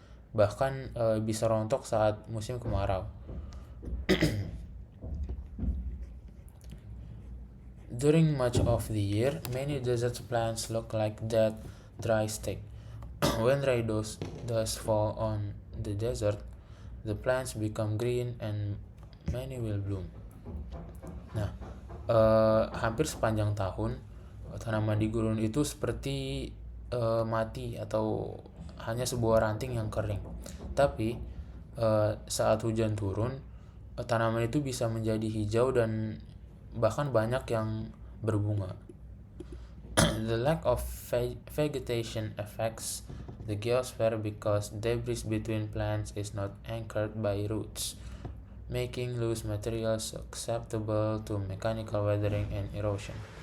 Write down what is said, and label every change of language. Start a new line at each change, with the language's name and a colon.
Indonesian: Bahkan bisa rontok saat musim kemarau.
English: During much of the year, many desert plants look like dead, dry stick. When rain does fall on the desert, the plants become green and many will bloom.
Indonesian: Nah, hampir sepanjang tahun tanaman di gurun itu seperti mati atau hanya sebuah ranting yang kering. Tapi saat hujan turun, tanaman itu bisa menjadi hijau dan bahkan banyak yang berbunga.
English: The lack of vegetation affects the geosphere because debris between plants is not anchored by roots, making loose materials susceptible to mechanical weathering and erosion.